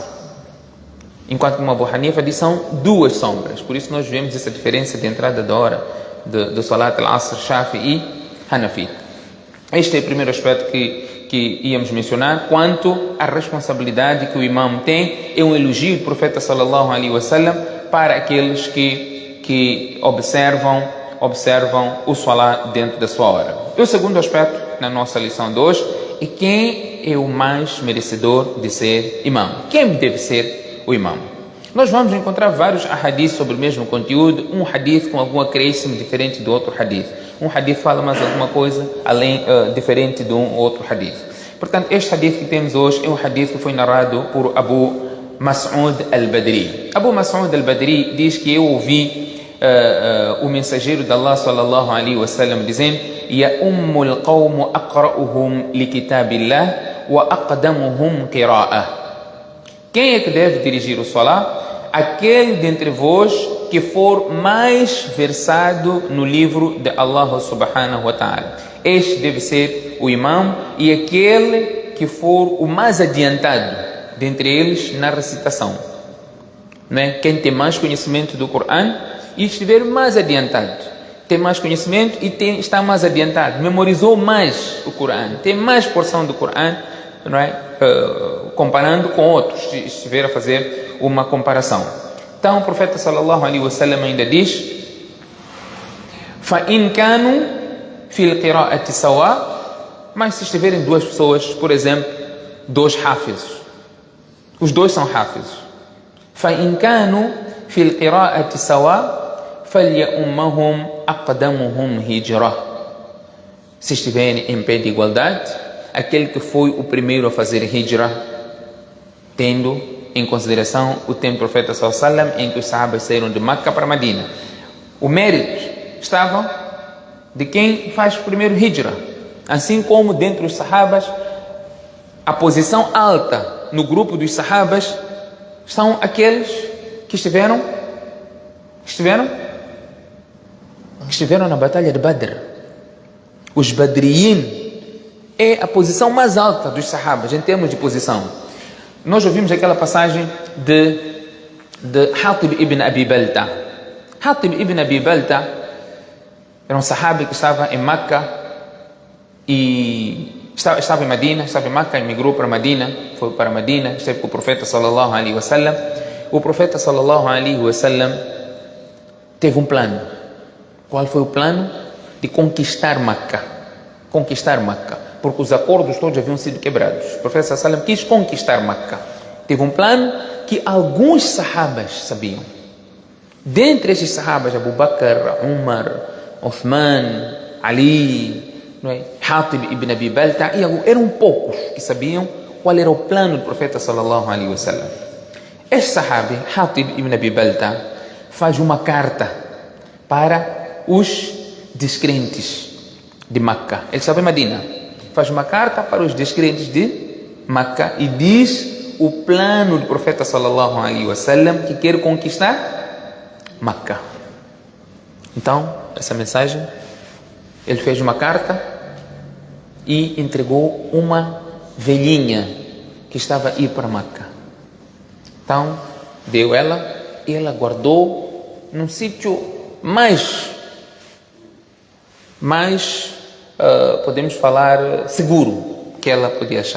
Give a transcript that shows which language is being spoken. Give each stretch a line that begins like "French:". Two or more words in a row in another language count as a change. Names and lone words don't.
Portuguese: Enquanto que uma Abu Hanifa diz são 2 sombras. Por isso nós vemos essa diferença de entrada da hora do
Arabic: صلاة العصر,
Portuguese: Shafi e Hanafi. Este é o primeiro aspecto que íamos mencionar. Quanto à responsabilidade que o imam tem, é um elogio do profeta
Arabic: صلى الله عليه وسلم
Portuguese: para aqueles que observam o salat dentro da sua hora. E o segundo aspecto na nossa lição de hoje é quem é o mais merecedor de ser imam. Quem deve ser o imam? Nós vamos encontrar vários hadiths sobre o mesmo conteúdo, um hadith com algum acréscimo diferente do outro hadith. Um hadith fala mais alguma coisa diferente de um outro hadith. Portanto, este hadith que temos hoje é um hadith que foi narrado por Abu Mas'ud al-Badri. Abu Mas'ud al-Badri diz que eu ouvi o mensageiro de Allah
Arabic: صلى الله عليه وسلم
Portuguese: dizendo:
Arabic: يؤم القوم أقرؤهم لكتاب الله وأقدمهم قراءة.
Portuguese: Quem é que deve dirigir o salat? Aquele dentre vós que for mais versado no livro de Allah
Arabic: سبحانه وتعالى.
Portuguese: Este deve ser o imam, e aquele que for o mais adiantado dentre eles na recitação. Não é? Quem tem mais conhecimento do Coran e estiver mais adiantado, tem mais conhecimento e está mais adiantado, memorizou mais o Coran, tem mais porção do Coran, não é? comparando com outros, se estiver a fazer uma comparação. Então o profeta
Arabic: صلى الله عليه وسلم
Portuguese: ainda diz:
Arabic: فَإِنْ كَانُوا فِي الْقِرَاءَةِ سَوَاء.
Portuguese: Mas se estiverem duas pessoas, por exemplo, dois hafizes, os dois são hafizes.
Arabic: فَإِنْ كَانُوا فِي الْقِرَاءَةِ سَوَاء فَلْيَؤُمَّهُمْ أَقْدَمُهُمْ هِجْرَةً.
Portuguese: Se estiverem em pé de igualdade, aquele que foi o primeiro a fazer hijra, tendo em consideração o tempo do profeta
Arabic: صلى الله عليه وسلم,
Portuguese: em que os sahabas saíram de Meca para Medina. O mérito estava de quem faz o primeiro hijra, assim como dentro dos sahabas, a posição alta no grupo dos sahabas são aqueles que estiveram na batalha de Badr. Os Badriyin é a posição mais alta dos sahabas em termos de posição. Nós ouvimos aquela passagem de Hatib ibn Abi Balta. Hatib ibn Abi Balta era um sahabi que estava em Meca e estava em Medina, estava em Meca, emigrou para Medina, foi para Medina, esteve com o profeta
Arabic: صلى الله عليه وسلم.
Portuguese: O profeta
Arabic: صلى الله عليه وسلم
Portuguese: teve um plano. Qual foi o plano? De conquistar Meca. Conquistar Meca. Porque os acordos todos haviam sido quebrados. O profeta
Arabic: صلى الله عليه وسلم
Portuguese: quis conquistar Meca. Teve um plano que alguns sahabas sabiam. Dentre esses sahabas, Abu Bakr, Umar, Uthman, Ali, não é? Hatib ibn Abi Balta, eram poucos que sabiam qual era o plano do profeta
Arabic: صلى الله عليه وسلم.
Portuguese: Este sahabi, Hatib ibn Abi Balta, faz uma carta para os descrentes de Meca. Ele estava em Medina. Faz uma carta para os descrentes de Meca e diz o plano do profeta
Arabic: صلى الله عليه وسلم
Portuguese: que quer conquistar Meca. Então, essa mensagem, ele fez uma carta e entregou uma velhinha que estava a ir para Meca. Então, deu ela e ela guardou num sítio mais podemos falar, seguro que ela podia achar.